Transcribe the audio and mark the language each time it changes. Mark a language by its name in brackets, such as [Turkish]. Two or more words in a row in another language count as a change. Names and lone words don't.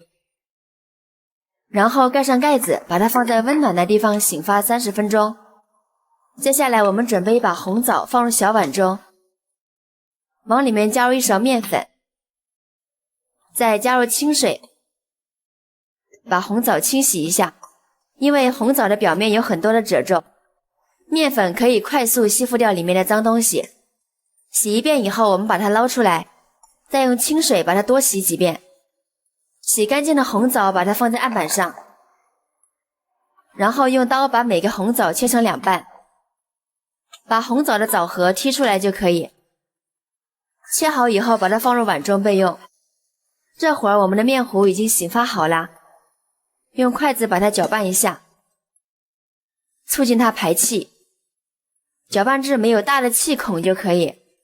[Chinese] 然後蓋上蓋子，把它放在溫暖的地方醒發30分鐘。接下來我們準備一把紅棗放入小碗中，往裡面加入1勺麵粉，再加入清水，把紅棗清洗一下，因為紅棗的表面有很多的褶皱，麵粉可以快速吸附掉裡面的髒東西。洗一遍以後，我們把它撈出来，再用清水把它多洗幾遍。洗乾淨的紅棗把它放在案板上，然後用刀把每個紅棗切成2半，把紅棗的棗核剔出來就可以。切好以後把它放入碗中備用。這會兒我們的麵糊已經醒發好了，用筷子把它攪拌一下，促進它排氣，攪拌至沒有大的氣孔就可以。